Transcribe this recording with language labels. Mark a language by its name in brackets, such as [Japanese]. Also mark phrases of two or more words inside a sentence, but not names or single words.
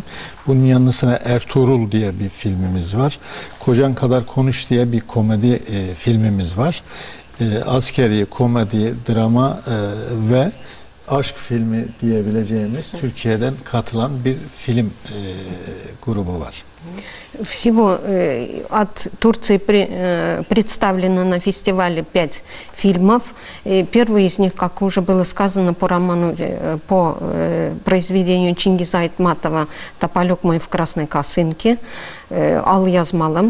[Turkish] Bunun yanı sıra Ertuğrul diye bir filmimiz var. Kocan Kadar Konuş diye bir komedi filmimiz var. Askeri, komedi, drama ve aşk filmi diyebileceğimiz Türkiye'den katılan bir film grubu var. [Russian] Всего от Турции представлено на фестивале 5 фильмов. Первый из них, как уже было сказано, по роману, по произведению Чингиза Айтматова «Тополек мой в красной косынке», «Ал Yazmalım».